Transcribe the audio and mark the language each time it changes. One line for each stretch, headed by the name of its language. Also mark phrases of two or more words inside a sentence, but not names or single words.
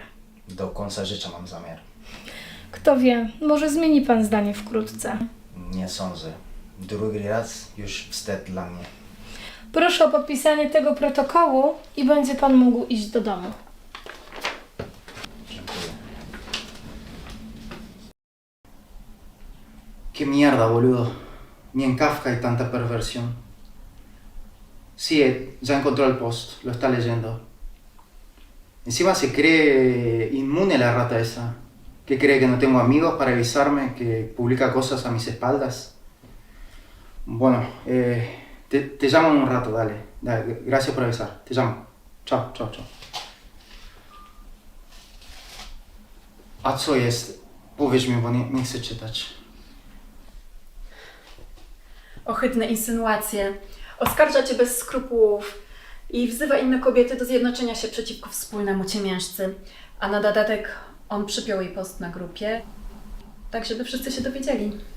Polish: Do końca życia mam zamiar. Kto wie, może zmieni pan zdanie wkrótce. Nie sądzę. Drugi raz już wstyd dla mnie. Proszę o podpisanie tego protokołu i będzie pan mógł iść do domu. Dziękuję.
Spanish: ¿Qué mierda, boludo? Ni en Kafka hay tanta perversión. Sí, ya encontró el post, lo está leyendo. Encima se cree inmune la rata esa. ¿Qué cree, que no tengo amigos para avisarme que publica cosas a mis espaldas? Bueno, te llamo en un rato, dale. Gracias por avisar, te llamo. Chao, chao, chao.
Polish: A co jest? Powiedz mi, bo nie chcę czytać. Ohydne insynuacje. Oskarża cię bez skrupułów i wzywa inne kobiety do zjednoczenia się przeciwko wspólnemu ciemiężcy. A na dodatek on przypiął jej post na grupie, tak żeby wszyscy się dowiedzieli.